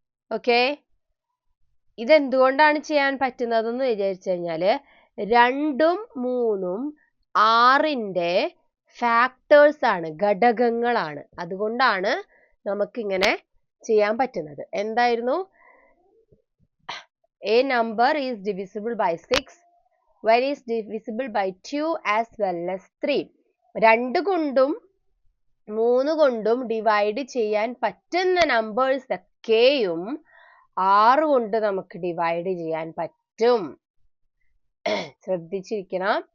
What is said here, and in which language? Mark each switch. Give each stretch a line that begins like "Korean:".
Malayalam: Okay, ഇതെന്തുകൊണ്ടാണ് ചെയ്യാൻ പറ്റുന്നതെന്ന് വിചാരിച്ചു കഴിഞ്ഞാൽ 2ഉം 3ഉം 6ന്റെ ഫാക്ടേഴ്സ് ആണ്, ഘടകങ്ങളാണ്. അതുകൊണ്ടാണ് നമുക്കിങ്ങനെ ചെയ്യാൻ പറ്റുന്നത്. എന്തായിരുന്നു?
English: A number is divisible by 6 when is divisible by 2 as well as 3.
Malayalam: 2 കൊണ്ടും 3 കൊണ്ടും ഡിവൈഡ് ചെയ്യാൻ പറ്റുന്ന നമ്പേഴ്സ് ഒക്കെയും 6 കൊണ്ട് നമുക്ക് ഡിവൈഡ് ചെയ്യാൻ പറ്റും. ശ്രദ്ധിച്ചിരിക്കണം.